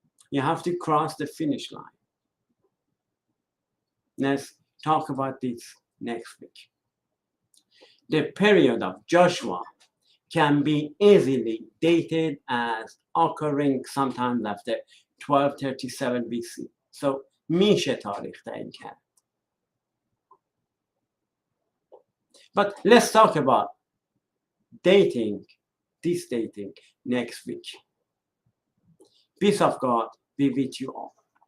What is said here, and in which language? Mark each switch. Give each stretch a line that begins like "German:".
English: You have to cross the finish line. Let's talk about this next week. The period of Joshua can be easily dated as occurring sometime after 1237 BC.
Persian: So میشه تاریخ تعیین کرد.
English: But let's talk about dating, this dating next week. Peace of God be with you all.